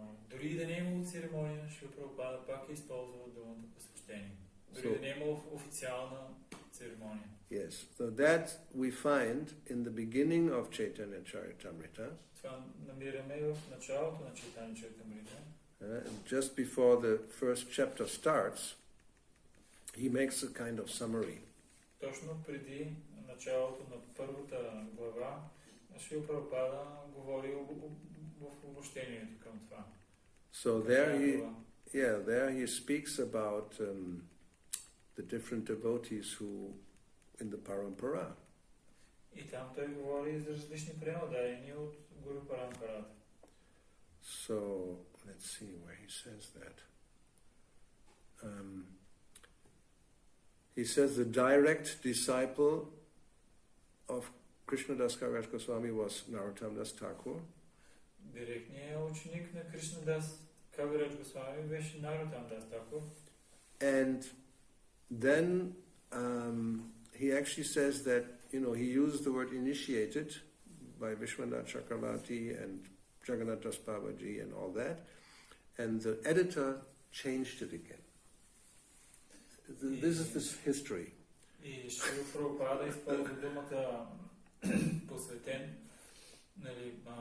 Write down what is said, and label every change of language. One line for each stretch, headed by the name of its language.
Bulgarian: Дори и да не е имало церемония, Шрила Прабхупада пак е използвал думата посвещение. Дори да не е имало официална церемония.
English: Yes, so that we find in the beginning of Chaitanya Charitamrita.
Bulgarian: Това намираме в началото на Чайтания Чаритамрита.
English: Just before the first chapter starts, he makes a kind of summary.
Bulgarian: Точно преди началото на първата глава, Шрила Прабхупада говори в обобщението към това.
English: So there he speaks about the different devotees who in the Parampara.
Bulgarian: И там той говори за различни преданни от Гуру Парампарата.
English: So let's see where he says that. He says the direct disciple of Krishnadas Kaviraj Goswami was Narottam Das Thakur.
Bulgarian: Директният ученик на Кришнадас Кавираджа Госвами беше Нароттам Дас Такур.
English: And then he actually says that, he uses the word initiated by Vishwanath Chakravarti and Jagannath Das Babaji and all that, and the editor changed it again. This is this history.
Bulgarian: И Шрила Прабхупада използва думата посветен, нали,